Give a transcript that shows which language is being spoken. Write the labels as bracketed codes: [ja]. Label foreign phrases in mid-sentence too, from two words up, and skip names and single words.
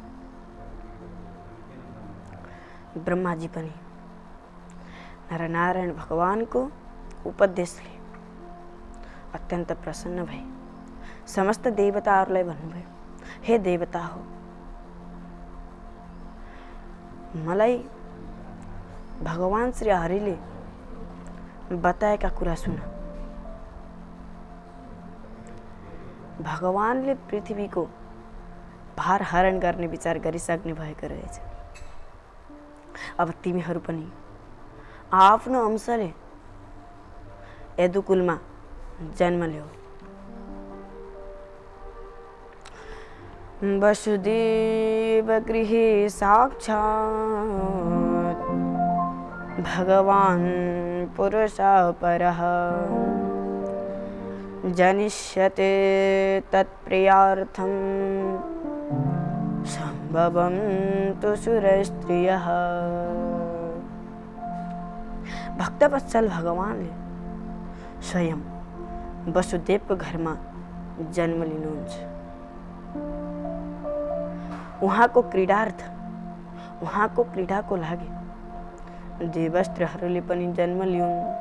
[ne] ब्रह्माजी पनि नरनारायण भगवानको उपदेशले अत्यन्त प्रसन्न भए समस्त देवताहरूलाई भन्नुभयो, हे देवता हो, मलाई भगवान श्री हरिले बताएका कुरा सुन. भगवानले पृथ्वीको भार हरण गर्ने विचार गरिसक्ने भएको रहेछ। अब तिमीहरू पनि आफ्नो अंशले यदुकुलमा जन्म ल्याऊ। [sa] वसुदेव गृहे साक्षात् भगवान् पुरुषः परः जनिष्यते तत्प्रियार्थं संभवं तु सुरस्त्रियः। [ne] भक्तवत्सल भगवानले स्वयं वसुदेवको घरमा जन्म लिनुहुन्छ। उहाँको क्रीडार्थ, उहाँको क्रीडाको लागि देवस्त्रहरूले पनि जन्म लिउन्।